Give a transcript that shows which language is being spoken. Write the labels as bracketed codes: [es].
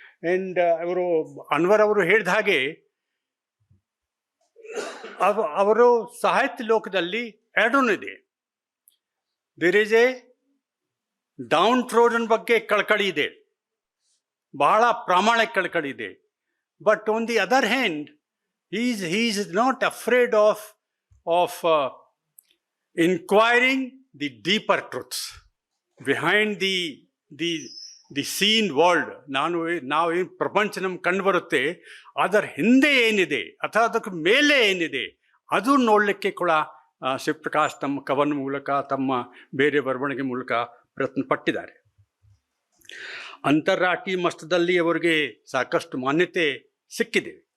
[kn] And Anwar ಅವರು ಹೇಳಿದ ಹಾಗೆ ಅವರು ಸಾಹಿತ್ಯ ಲೋಕದಲ್ಲಿ ಎರಡೂ ಇದೆ. [en] there is a downtrodden [kn] ಬಗ್ಗೆ ಕಳಕಳಿ ಇದೆ, ಬಹಳ ಪ್ರಾಮಾಣಿಕ ಕಳಕಳಿ ಇದೆ. [en] But on the other hand he is not afraid of inquiring the deeper truths behind the seen world. [kn] ನಾವು ಏನು ಪ್ರಪಂಚ ನಮ್ಗೆ ಕಂಡು ಬರುತ್ತೆ, ಅದರ ಹಿಂದೆ ಏನಿದೆ ಅಥವಾ ಅದಕ್ಕೆ ಮೇಲೆ ಏನಿದೆ ಅದು ನೋಡಲಿಕ್ಕೆ ಕೂಡ ಶಿವಪ್ರಕಾಶ್ ತಮ್ಮ ಕವನ ಮೂಲಕ, ತಮ್ಮ ಬೇರೆ ಬರವಣಿಗೆ ಮೂಲಕ ಪ್ರಯತ್ನ ಪಟ್ಟಿದ್ದಾರೆ. ಅಂತಾರಾಷ್ಟ್ರೀಯ ಮಟ್ಟದಲ್ಲಿ ಅವರಿಗೆ ಸಾಕಷ್ಟು ಮಾನ್ಯತೆ ಸಿಕ್ಕಿದೆ.